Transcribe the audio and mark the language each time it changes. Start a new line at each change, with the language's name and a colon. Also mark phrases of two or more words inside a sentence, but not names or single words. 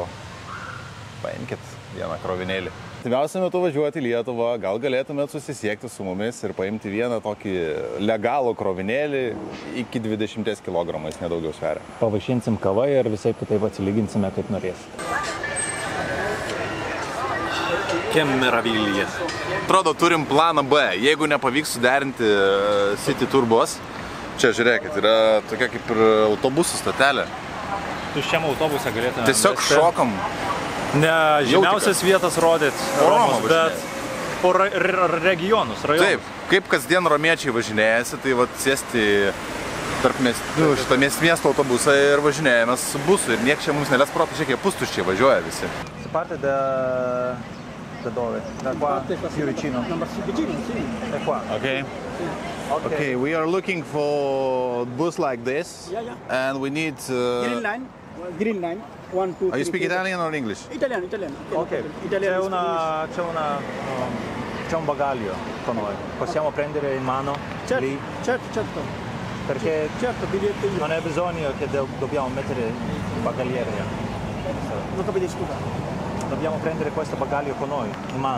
Lithuanian: Paimkit vieną krovinėlį. Artimiausiu metu važiuoti į Lietuvą, gal galėtumėt susisiekti su mumis ir paimti vieną tokį legalų krovinėlį iki 20 kg, jis nedaugiau sveria. Pavaišinsim kavą ir visai kitaip atsilyginsime, kaip norėsit.
Italian: Che meraviglia.
Lithuanian: Atrodo, turim planą B. Jeigu nepavyks suderinti City Tour bus, čia žiūrėkit, yra tokia kaip ir autobusų stotelė. Tuščiam autobusą galėtume... Tiesiog šokam. Ne žymiausias vietas rodyti Romos, bet po regionus, rajonus. Taip, kaip kasdien romiečiai važinėjasi, tai vat sėsti tarp šitą miesto autobusą ir važinėjamės su busu ir niek čia mums nelės proto, šiek tiek pustuščiai važiuoja visi.
Italian: Si parte da dove? Da qua, più vicino. Da qua.
English: Okay. Okay, we are looking for bus like this, and we need. Green line. 1, 2, 3. You speak Italian or English?
Italian: Italiano. Ok, c'è un bagaglio con noi. Possiamo prendere in mano lì? Certo. Perché Certo, biglietto io. non è bisogno che dobbiamo mettere il bagagliere. Non capite, scusa. Dobbiamo prendere questo bagaglio con noi, in mano.